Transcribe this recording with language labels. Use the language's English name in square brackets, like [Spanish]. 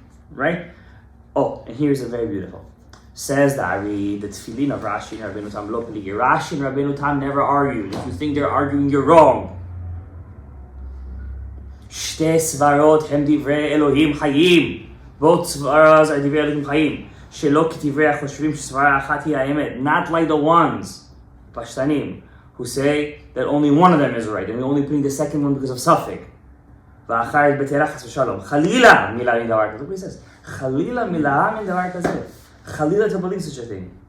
[English] Right? Oh, and here's a very beautiful. Says the Ari, the tefillin of Rashi and Rabbeinu Tam lo peligi. Rashi and Rabbeinu Tam never argued. If you think they're arguing, you're wrong. [Hebrew] שתי סברות הם דברי אלוהים חיים. [English] both סברות are [Hebrew] דברי אלוהים חיים. שלא כדברי החושבים שסברה אחת היא האמת. [English] Not like the ones, פשטנים, who say that only one of them is right, and we're only putting the second one because of suffix. [Hebrew] ואחרת בטלה חס ושלום. חלילה מילה מן דבר כזה. [English] Look what he says. [Hebrew] חלילה מילה מן דבר כזה. [English] חלילה to believe such a thing.